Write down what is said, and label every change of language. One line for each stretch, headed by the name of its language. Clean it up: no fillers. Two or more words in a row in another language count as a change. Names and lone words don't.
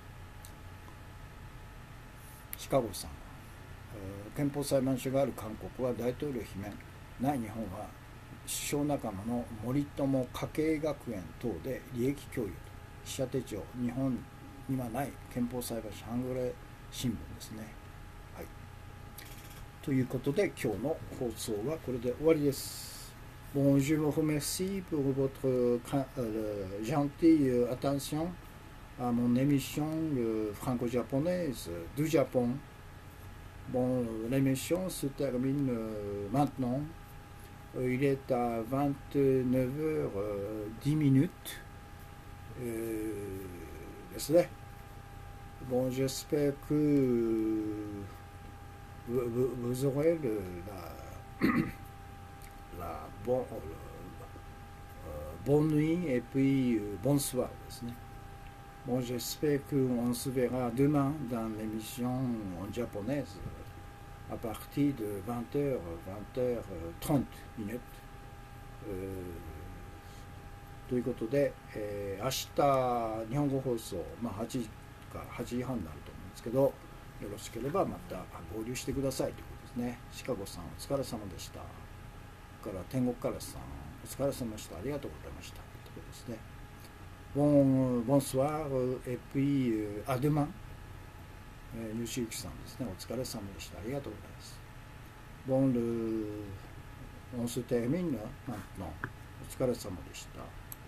Japanese: シカゴさん、憲法裁判所がある韓国は大統領罷免、ない日本は首相仲間の森友家計学園等で利益共有と、記者手帳、日本にはない憲法裁判所ハングル新聞ですね。はい、ということで今日の放送はこれで終わりです。
French: Bon, je vous remercie pour votre gentille attention à mon émission franco-japonaise du Japon. Bon, l'émission se termine maintenant. Il est à 29h10
Japanese: ですね。
French: Bon, j'espère que vous aurez la bonne nuit et puis bonsoir
Japanese: ですね。
French: Bon, j'espère qu'on se verra demain dans l'émission en japonaise à partir de 20h, 20h30 minutes。
Japanese: ということで、明日日本語放送、8時か8時半になると思うんですけど、よろしければまた合流してくださいということですね。シカゴさんお疲れ様でした。から天国からさんお疲れ様でした。ありがとうございましたということですね。
French: Bonsoir et puis à demain。
Japanese: 吉行さんですね、お疲れ様でした。ありがとうございます。
French: Bon, on se termine maintenant。
Japanese: お疲れ様でした。